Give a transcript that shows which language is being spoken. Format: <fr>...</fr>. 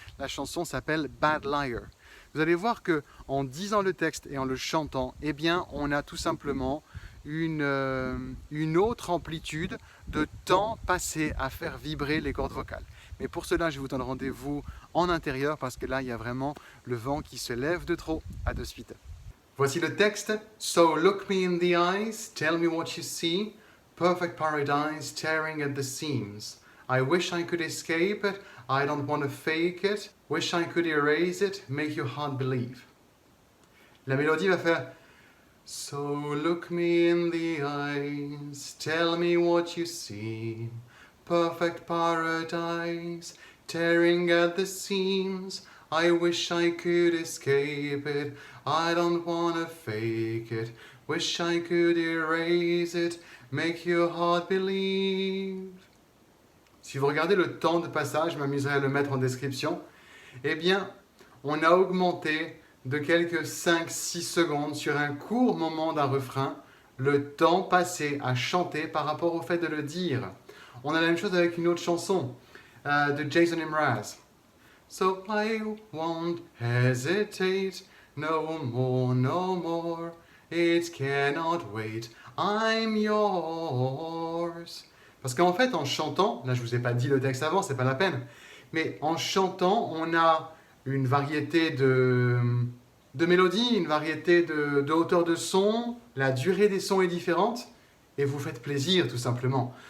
<fr>La chanson s'appelle Bad Liar. Vous allez voir que en disant le texte et en le chantant, eh bien, on a tout simplement une autre amplitude de temps passé à faire vibrer les cordes vocales. Mais pour cela, je vous donne rendez-vous en intérieur parce que là, il y a vraiment le vent qui se lève de trop. À de suite. Voici le texte.</fr> <en>So look me in the eyes, tell me what you see. Perfect paradise tearing at the seams. I wish I could escape it, I don't want to fake it. Wish I could erase it, make your heart believe.</en> <fr>La mélodie va faire</fr> <en>So look me in the eyes, tell me what you see. Perfect paradise tearing at the seams. I wish I could escape it, I don't wanna fake it. Wish I could erase it, make your heart believe.</en> <fr>Si vous regardez le temps de passage, je m'amuserai à le mettre en description, eh bien, on a augmenté de quelques 5-6 secondes sur un court moment d'un refrain le temps passé à chanter par rapport au fait de le dire. On a la même chose avec une autre chanson de Jason Mraz.</fr> <en>So I won't hesitate, no more, no more. It cannot wait, I'm yours.</en> <fr>Parce qu'en fait, en chantant, là je ne vous ai pas dit le texte avant, c'est pas la peine, mais en chantant, on a une variété de mélodies, une variété de hauteur de son, la durée des sons est différente, et vous faites plaisir tout simplement.</fr>